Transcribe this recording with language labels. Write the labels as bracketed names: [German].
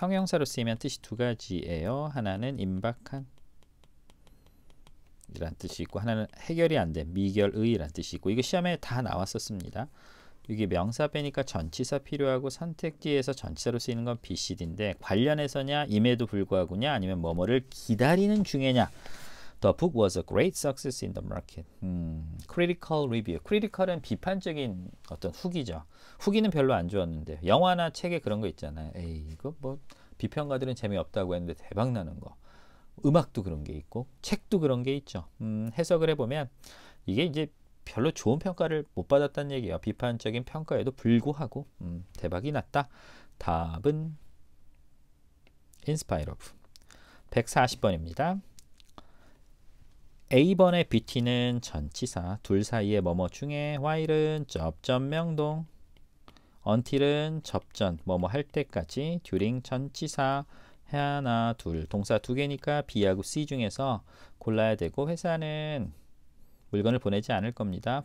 [Korean] 형용사로 쓰이면 뜻이 두 가지예요. 하나는 임박한 이란 뜻이 있고 하나는 해결이 안 된 미결의 이란 뜻이 있고 이거 시험에 다 나왔었습니다. 이게 명사 빼니까 전치사 필요하고 선택지에서 전치사로 쓰이는 건 B, C, D인데 관련해서냐 임에도 불구하고냐 아니면 뭐뭐를 기다리는 중에냐. [English] The book was a great success in the market. Critical review. [Korean] Critical은 비판적인 어떤 후기죠. 후기는 별로 안 좋았는데 영화나 책에 그런 거 있잖아요. 에이 이거 뭐 비평가들은 재미없다고 했는데 대박 나는 거. 음악도 그런 게 있고 책도 그런 게 있죠. 해석을 해보면 이게 이제 별로 좋은 평가를 못 받았다는 얘기예요. 비판적인 평가에도 불구하고 대박이 났다. 답은 [English] in spite of. [Korean] 140번입니다. A번의 BT는 전치사, 둘 사이의 뭐뭐 중에, while은 접전 명동, until은 접전, 뭐뭐 할 때까지, during 전치사, 하나, 둘, 동사 두 개니까 B하고 C 중에서 골라야 되고, 회사는 물건을 보내지 않을 겁니다.